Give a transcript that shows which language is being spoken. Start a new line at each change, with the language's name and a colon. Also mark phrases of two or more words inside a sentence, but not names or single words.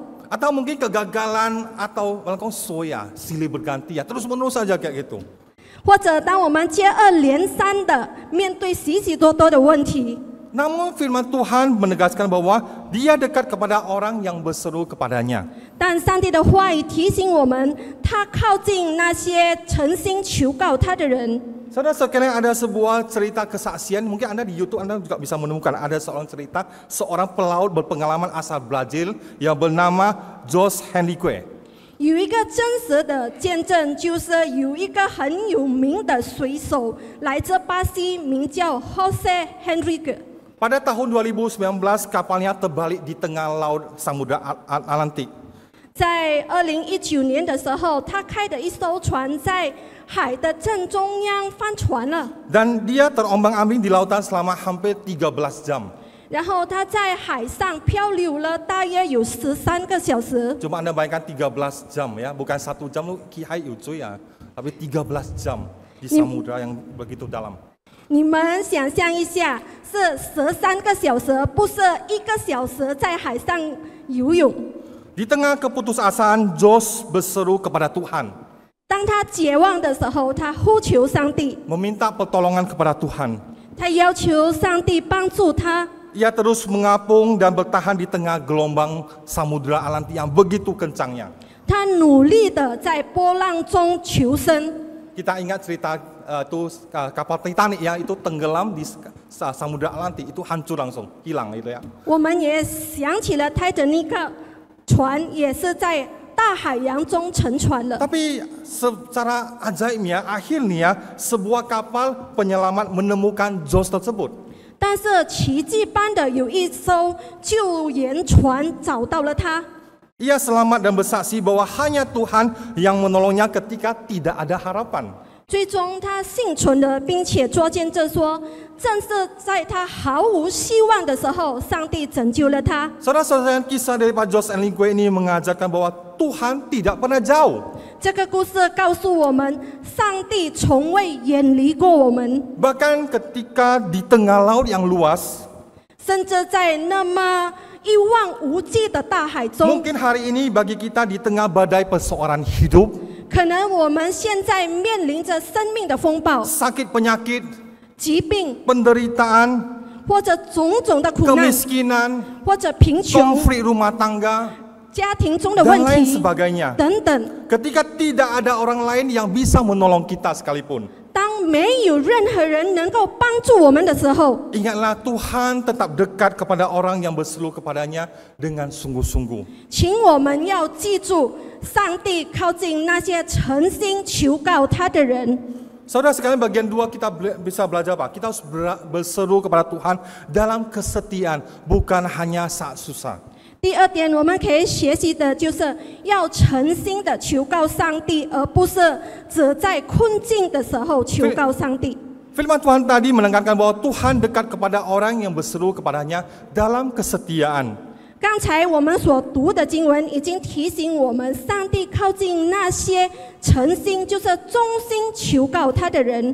Indonesian: Atau mungkin kegagalan atau melakukan soya, silih berganti ya, terus-menerus saja kayak gitu.
Chinese: 或者当我们接二连三的面对许许多多的问题，
Indonesian: Namun firman Tuhan menegaskan bahwa Dia dekat kepada orang yang berseru kepadanya.
Chinese: 但上帝的话语提醒我们，他靠近那些诚心求告他的人。
Indonesian: Saudara sekalian, ada sebuah cerita kesaksian, mungkin Anda di YouTube Anda juga bisa menemukan ada seorang cerita seorang pelaut berpengalaman asal Brazil yang bernama Jose Henrique.
Chinese: 有一个真实的见证，就是有一个很有名的水手，来自巴西，名叫 Jose Henrique。
Indonesian: Pada tahun 2019 kapalnya terbalik di tengah laut Samudra Atlantik.
Chinese: 在2019年的时候，他开的一艘船在海的正中央翻船了，
Indonesian: Dan dia terombang-ambing di lautan selama hampir 13 jam.
Chinese: 然后他在海上漂流了大约有13个小时。
Indonesian: Cuma Anda bayangkan 13 jam ya, bukan 1 jam lu kihai ucuy ya, tapi 13 jam di samudra yang begitu dalam.
Chinese: 你们想象一下，是13个小时，不是1个小时在海上游泳。
Indonesian: Di tengah keputusasaan, Jose berseru kepada Tuhan,
Chinese: 当他绝望的时候，他呼求上帝，
Indonesian: meminta pertolongan kepada Tuhan.
Chinese: 他要求上帝帮助他。
Indonesian: Ia terus mengapung dan bertahan di tengah gelombang Samudra Atlantik yang begitu kencangnya.
Chinese: 他努力的在波浪中求生。
Indonesian: Kita ingat cerita kapal Titanic ya, itu tenggelam di Samudra Atlantik, itu hancur langsung, hilang itu ya.
Chinese: 我们也想起了泰坦尼克船也是在大海洋中沉船了。
Indonesian: Tapi secara ajaibnya, akhirnya sebuah kapal penyelamat menemukan Jose tersebut.
Chinese: 但是奇迹般的有一艘救援船找到了他。
Indonesian: Ia selamat dan bersaksi bahwa hanya Tuhan yang menolongnya ketika tidak ada harapan.
Chinese: 最终他幸存了，并且作见证说，正是在他毫无希望的时候，上帝拯救了他。
Indonesian: Saudara-saudara, kisah dari Pak Jose Henrique ini mengajarkan bahwa Tuhan tidak pernah jauh.
Chinese: 这个故事告诉我们，上帝从未远离过我们，
Indonesian: Bahkan ketika di tengah laut yang luas,
Chinese: 甚至在那么一望无际的大海中，
Indonesian: mungkin hari ini bagi kita di tengah badai persoalan hidup,
Chinese: 可能我们现在面临着生命的风暴、
Indonesian: sakit penyakit,
Chinese: 疾病，
Indonesian: penderitaan,
Chinese: 或者种种的苦难，
Indonesian: kemiskinan,
Chinese: 或者贫穷、
Indonesian: konflik rumah tangga,
Chinese: 家庭中的
Indonesian: dan
Chinese: 问
Indonesian: lain
Chinese: 题
Indonesian: sebagainya.
Chinese: 等等。
Indonesian: Ketika tidak ada orang lain yang bisa menolong kita sekalipun,
Chinese: 当没有任何人能够帮助我们的时候，
Indonesian: ingatlah Tuhan tetap dekat kepada orang yang berseru kepadanya dengan sungguh-sungguh.
Chinese: 请我们要记住，上帝靠近那些诚心求告他的人。
Indonesian: Saudara sekalian, bagian 2 kita bisa belajar apa? Kita harus berseru kepada Tuhan dalam kesetiaan, bukan hanya saat susah.
Chinese: 第二点，我们可以学习的就是要诚心的求告上帝，而不是只在困境的时候求告上帝。
Indonesian: Firman Tuhan tadi menekankan bahwa Tuhan dekat kepada orang yang berseru kepadanya dalam kesetiaan.
Chinese: 刚才我们所读的经文已经提醒我们，上帝靠近那些诚心，就是忠心求告他的人。